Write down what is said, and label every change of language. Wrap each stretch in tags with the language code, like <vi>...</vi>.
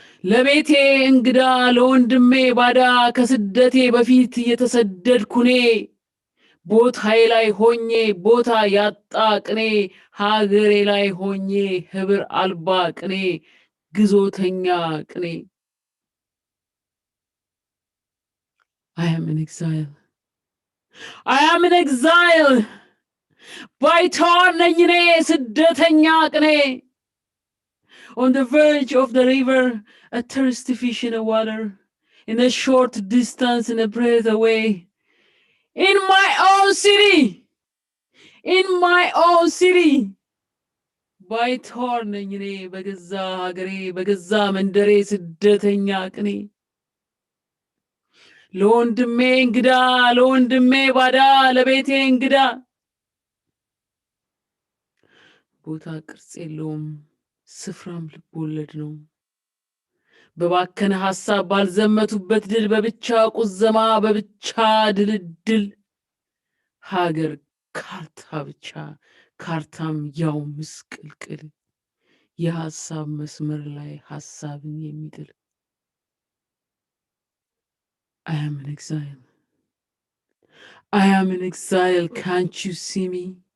<am>ለቤቴ እንግዳ ለወንድሜ ባዳ ከስደቴ በፊት የተሰደድኩ እኔ ቦታዬ ላይ ሆኜ ቦታ ያጣ ቅኔ ሀገሬ ላይ ሆኜ ህብር አልባ ቅኔ ግዞተኛ ቅኔ</am> <en>I am in exile. I am in exile.</en> <am>ባይተዋር ነኝ እኔ ስደተኛ ቅኔ</am> <en>On the verge of the river, a thirsty fish in the water, in a short distance and a breath away. In my own city! In my own city!</en> <am>ባይተዋር ነኝ እኔ በገዛ ሀገሬ በገዛ መንደሬ ስደተኛ ቅኔ ለወንድሜ እንግዳ ለወንድሜ ባዳ ለቤቴ እንግዳ ቦታ ቅርጽ የለውም ስፍራም ልቦለድ ነው በባከነ ሐሳብ ባልዘመቱበት ድል በብቻ ቁዘማ በብቻ ድልድል ሀገር ካርታ ብቻ ካርታም ያው ምስቅልቅል የሐሳብ መስመር ላይ ሐሳብን የሚጥል</am> <en>I am in exile. I am in exile, can't you see me?</en>